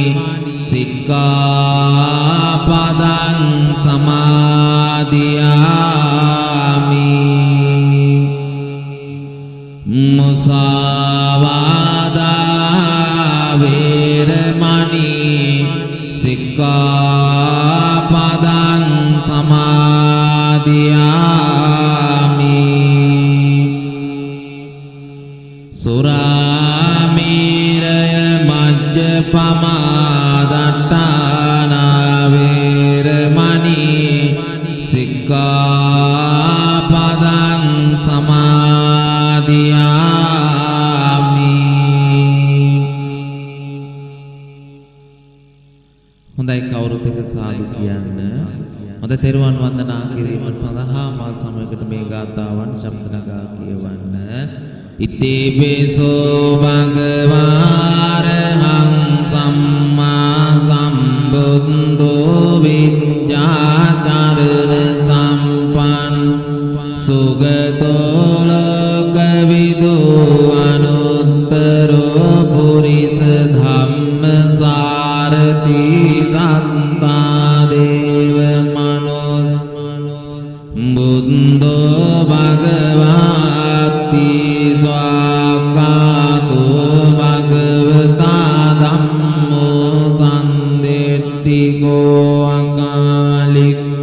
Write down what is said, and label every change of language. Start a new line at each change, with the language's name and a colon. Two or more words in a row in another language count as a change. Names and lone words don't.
Pali: sikkhapadang samadhiyami musāvādā veramani sikkhapadang samadhiyami suramiraya majjapamādaṭṭāna veramani sikkhapadang samadhiyami.
Sinhala: හොඳයි කවුරුත් එක සාදු කියන්න. හොඳ තෙරුවන් වන්දනා කිරීම සඳහා මා සමගට මේ ගාථාවන් ශබ්ද නගා කියවන්න.
Pali: ඉතිපිසෝ භගවාරහං සම්මා සම්බුද්ධෝ විද්‍යාචරණ සම්පන්න සුගතෝ ලෝකවිදු අනුත්තරෝ පුරිස ධම්මසාරති සත්තා දේව මනුස් බුද්ධෝ භගවති ස්වාක්ඛාතෝ භගවතා ධම්මෝ සම්දෙට්ඨිකෝ අකාලික